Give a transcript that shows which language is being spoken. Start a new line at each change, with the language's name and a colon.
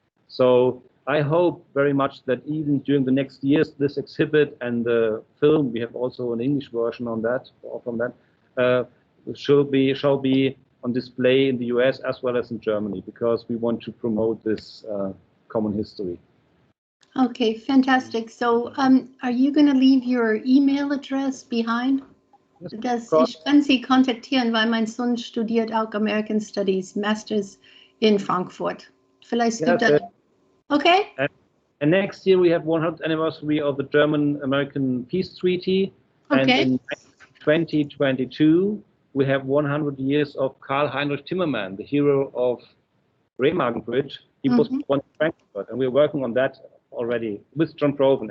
English: So I hope very much that even during the next years, this exhibit and the film, we have also an English version on that, from that, shall be on display in the US as well as in Germany, because we want to promote this common history. Okay, fantastic. So are you going to leave your email address behind?
German: Ich kann Sie kontaktieren, weil mein Sohn studiert auch American Studies, Masters in Frankfurt. Vielleicht gibt es. Okay.
English: And next year we have 100th anniversary of the German-American Peace Treaty. Okay. And in 2022 we have 100 years of Karl Heinrich Timmermann, the hero of Remagen Bridge. He was born in Frankfurt, and we're working on that already with John Proven.